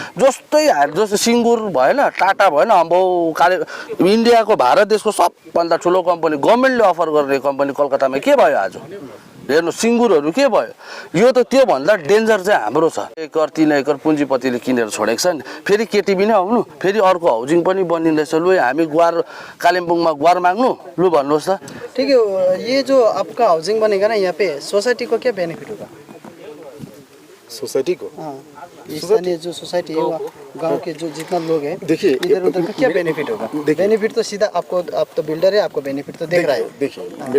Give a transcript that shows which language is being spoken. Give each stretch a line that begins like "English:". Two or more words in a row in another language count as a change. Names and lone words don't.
Nepali: जस्तै जस्तो सिङ्गुर भएन, टाटा भएन, अम्बो इन्डियाको भारत देशको सबभन्दा ठुलो कम्पनी, गभर्मेन्टले अफर गर्ने कम्पनी कलकत्तामा के भयो आज? हेर्नु सिङ्गुरहरू के भयो? यो त त्योभन्दा डेन्जर चाहिँ हाम्रो छ। 1 एकर 3 एकर पुँजीपतिले किनेर छोडेको छ नि। फेरि केटिबी नै आउनु, फेरि अर्को हाउसिङ पनि बनिँदैछ। लु हामी गुहार, कालिम्पोङमा गुहार माग्नु, लु भन्नुहोस् त।
Hindi: ठीक है, ये जो आपका हाउसिंग बनेगा ना यहाँ पे, सोसाइटी को क्या बेनिफिट होगा? सोसाइटी को स्थानीय जो सोसाइटी है, गांव के जो जितना लोग हैं, देखिए इधर उधर का क्या बेनिफिट होगा? बेनिफिट तो सीधा आपको, आप तो बिल्डर है, आपको बेनिफिट तो देख रहा है।